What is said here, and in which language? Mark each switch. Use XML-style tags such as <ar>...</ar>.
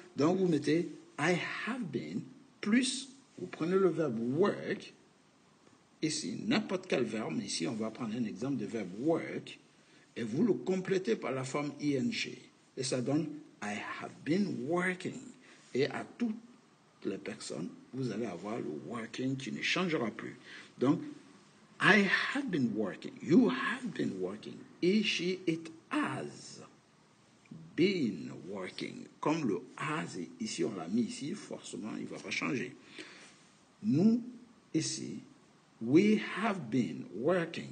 <fr>Donc, vous mettez</fr> <en>I have been</en> <fr>plus, vous prenez le verbe work, ici, n'importe quel verbe, mais ici, on va prendre un exemple de verbe work, et vous le complétez par la forme ing. Et ça donne</fr> <en>I have been working.</en> <fr>Et à toutes les personnes, vous allez avoir le working qui ne changera plus.</fr> <en>Donc, I have been working. You have been working. He, she, it has been working.</en> <fr>Comme le has, ici, on l'a mis ici, forcément, il ne va pas changer. Nous, ici,</fr> <en>we have been working.</en>